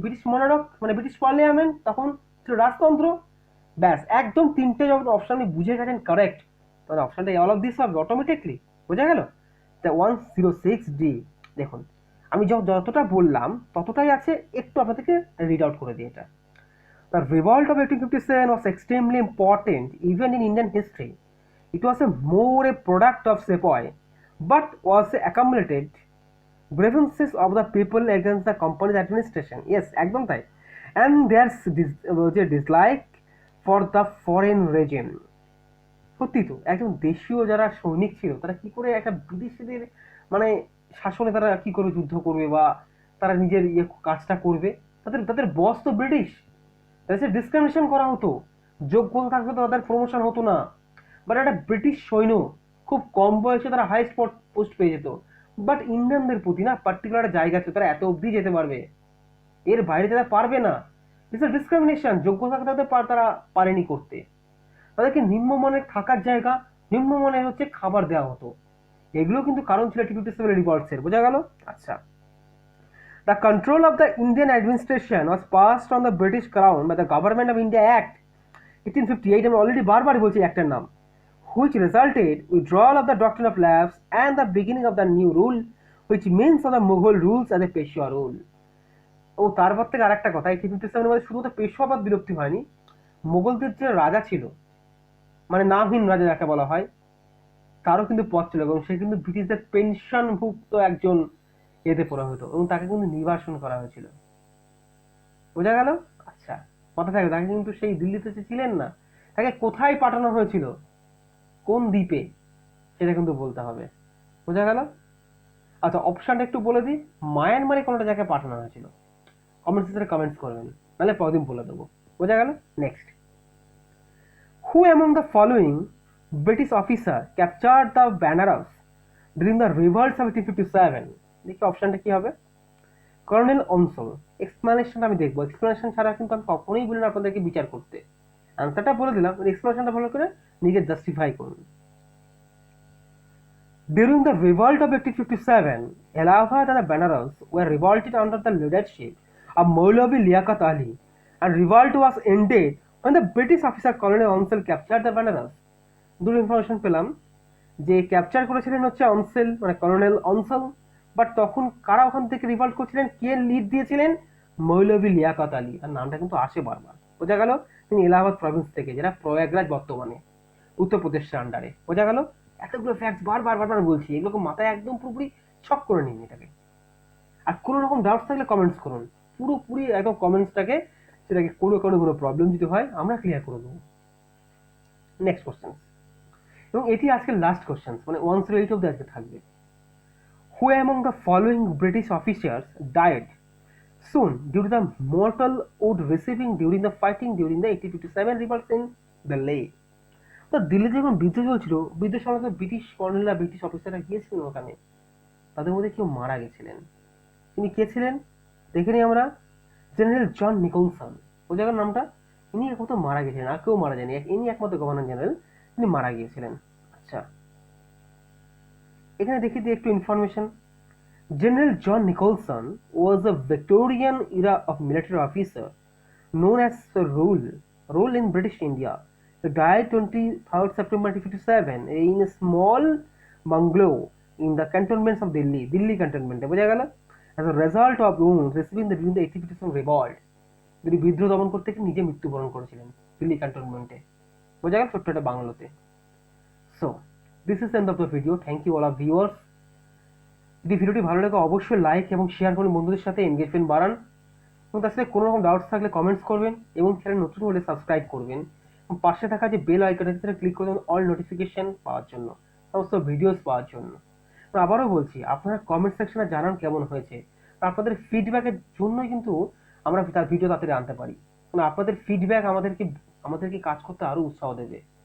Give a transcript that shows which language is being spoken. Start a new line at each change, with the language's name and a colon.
Bangla: British মনারক, মানে British parliament তখন ছিল রাজতন্ত্র। ব্যাস, একদম 3টে যখন অপশন আপনি বুঝে গেছেন কারেক্ট, তাহলে অপশনটা অল অফ দিস হবে অটোমেটিকলি। বোঝা গেল? 106D দেখুন, আমি যতটা বললাম ততটাই আছে, একটু আপনাদেরকে রিড আউট করে দিই এটা।
English: The revolt of 1857 was extremely important even in Indian history. It was more a product of sepoy, but was accumulated grievances of the people against the company's administration. Yes,
Bangla: একদম তাই।
English: And their dislike for the foreign regime.
Bangla: সত্যি তো, একদম দেশীয় যারা সৈনিক ছিল তারা কি করে একটা বিদেশিদের মানে শাসনে তারা কি করে যুদ্ধ করবে বা তারা নিজের কাজটা করবে? তাদের তাদের বস তো ব্রিটিশ, তাদের ডিসক্রিমিনেশন করা হতো, যোগ্যতা থাকবে তো তাদের প্রমোশন হতো না। বাট একটা ব্রিটিশ সৈন্য খুব কম বয়সে তারা হাই পোস্ট পেয়ে যেত, বাট ইন্ডিয়ানদের প্রতি না পার্টিকুলার জায়গা আছে, তারা এত অবধি যেতে পারবে, এর বাইরে তারা পারবে না। ডিসক্রিমিনেশন, যোগ্যতা থাকতে তারা পারেনি করতে। তাদেরকে নিম্নমানের থাকার জায়গা, নিম্নমানের হচ্ছে খাবার দেওয়া হতো। এগুলো কিন্তু কারণ ছিল 1857 রিভল্টসের। বোঝা গেল?
English: আচ্ছা, the control of the Indian administration was passed on the British Crown by the Government of India Act 1858,
Bangla: আমি অলরেডি বারবার বলছি অ্যাক্টের নাম,
English: which resulted withdrawal of the doctrine of lapse and the beginning of the new rule, which means of the Mughal rules as a Peshwa rule.
Bangla: ও তারপর থেকে আরেকটা কথা, 1857 মধ্যে শুধুমাত্র পেশওয়াবাদ বিলুপ্তি হয়নি, মোগলদের যে রাজা ছিল, মানে নামহীন রাজা যাকে বলা হয়, তারও কিন্তু পদ ছিল এবং সে কিন্তু ব্রিটিশদের পেনশনভুক্ত একজন এতে পড়া হতো এবং তাকে কিন্তু নির্বাসন করা হয়েছিল। বোঝা গেল? আচ্ছা, মাথা থাকবে, তাকে কিন্তু সেই দিল্লিতে ছিলেন না, তাকে কোথায় পাঠানো হয়েছিল, কোন দ্বীপে, সেটা কিন্তু বলতে হবে। বোঝা গেল? আচ্ছা, অপশানটা একটু বলে দিই। মায়ানমারে কোনোটা জায়গায় পাঠানো হয়েছিল। কমেন্ট সেকশনে কমেন্টস করবেন, নাহলে পরদিন বলে দেবো। বোঝা গেল? Next,
English: Who among the following British officer captured the Benares during the revolts of 1857?
Bangla: দেখি অপশানটা কি হবে। কর্নেল অনসল। এক্সপ্লানেশনটা আমি দেখবো, এক্সপ্লানেশন ছাড়া কিন্তু আমি কখনোই বলি না আপনাদেরকে বিচার করতে। অ্যান্সারটা বলে দিলাম, এক্সপ্লানেশনটা ভালো করে নিজে জাস্টিফাই করুন।
English: During the revolt of 1857, Allahabad and Banaras were revolted under the leadership of Maulavi Liaquat Ali, and revolt was ended when the British officer Colonel Onsel captured the Banaras.
Bangla: দূর ইনফরমেশন পেলাম যে capture করেছিলেন হচ্ছে অনসেল, মানে colonel অনসল, but তখন কারা ওখান থেকে রিভল্ট করছিলেন, কে লিড দিয়েছিলেন? মৌলভী লিয়াকত আলী। আর নামটা কিন্তু আসে বারবার। বোঝা গেল? তিনি এলাহাবাদ প্রভিন্স থেকে, যেটা প্রয়াগরাজ বর্তমানে উত্তরপ্রদেশের আন্ডারে। বোঝা গেল? এতগুলো ফ্যাক্টস বারবার বারবার বলছি, এগুলোকে মাথায় একদম পুরোপুরি ছক করে নিন এটাকে। আর কোনো রকম ডাউটস থাকলে কমেন্টস করুন, পুরোপুরি একদম কমেন্টসটাকে, সেটাকে কোনো প্রবলেম যদি হয় আমরা ক্লিয়ার করে দেবো। নেক্সট কোশ্চেন, এবং এটি আজকের লাস্ট কোশ্চেন, মানে 108 অব্দি আজকে থাকবে।
English: Who among the following British officers died soon due to the mortal wound receiving during the fighting during the 1857 revolts in Delhi?
Bangla: তো দিল্লিতে যখন বিদ্রোহ চলছিল, বিদ্রোহ সময় ব্রিটিশ কর্নেলরা, ব্রিটিশ অফিসাররা গিয়েছিলেন ওখানে, তাদের মধ্যে কেউ মারা গেছিলেন। তিনি কে ছিলেন দেখে নিই আমরা। জেনারেল জন নিকলসন। ওই জায়গার নামটা, ইনি একমাত্র মারা গেছিলেন, আর কেউ মারা যায়নি, ইনি একমাত্র গভর্নর জেনারেল, তিনি মারা গিয়েছিলেন। আচ্ছা, এখানে দেখি দিই একটু information.
English: General John Nicholson was a Victorian era of military officer known as rule in British India. He died 23rd September 1957 in a small bungalow in the cantonments of Delhi cantonment.
Bangla: বোঝা গেল?
English: As a result of wounds receiving during the 1857 revolt.
Bangla: তিনি বিদ্রোহ দমন করতে গিয়ে নিজে মৃত্যুবরণ করেছিলেন দিল্লি ক্যান্টনমেন্টে। বোঝা গেল? ছোট্ট একটা বাংলোতে।
English: So, this is the end of the video. Thank you all of viewers.
Bangla: যদি ভিডিওটি ভালো লাগে অবশ্যই লাইক এবং শেয়ার করুন, বন্ধুদের সাথে এনগেজমেন্ট বাড়ান, এবং তার সাথে কোনো রকম ডাউটস থাকলে কমেন্টস করবেন, এবং চ্যানেল নতুন হলে সাবস্ক্রাইব করবেন, এবং পাশে থাকা যে বেল আইকনের ভিতরে ক্লিক করবেন অল নোটিফিকেশন পাওয়ার জন্য, সমস্ত ভিডিওস পাওয়ার জন্য। আবারও বলছি, আপনারা কমেন্ট সেকশনে জানান কেমন হয়েছে। আপনাদের ফিডব্যাকের জন্যই কিন্তু আমরা তার ভিডিও তাড়াতাড়ি আনতে পারি, কারণ আপনাদের ফিডব্যাক আমাদেরকে কাজ করতে আরও উৎসাহ দেবে।